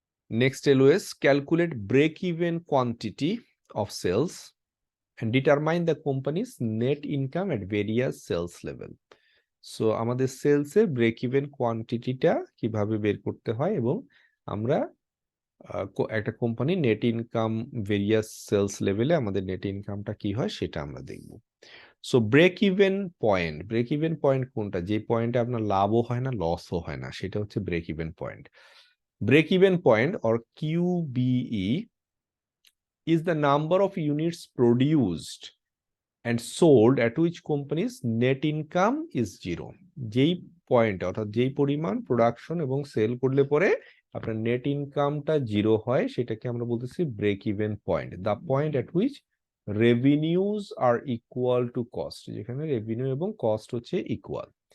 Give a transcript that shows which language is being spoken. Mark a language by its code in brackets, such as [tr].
[en] Next LOS, calculate break-even quantity of sales and determine the company's net income at various sales level. [bn] So আমাদের সেলসের break even কোয়ান্টিটিটা কিভাবে বের করতে হয়, এবং আমরা একটা company net income various sales লেভেলে আমাদের নেট ইনকামটা কি হয় সেটা আমরা দেখব। সো ব্রেক ইভেন পয়েন্ট কোনটা? যে পয়েন্টে আপনার লাভও হয় না, লসও হয় না, সেটা হচ্ছে break even point. [en] Break even point, or QBE, is the number of units produced and sold at which company's net income is 0. [bn] যেই পয়েন্ট, অর্থাৎ যেই পরিমাণ প্রোডাকশন এবং সেল করলে পরে আপনার নেট ইনকামটা 0 হয়, সেটাকে আমরা বলতেছি break even point. [en] the point at which revenues are equal to cost, [bn] যেখানে রেভিনিউ এবং কস্ট হচ্ছে ইকুয়াল।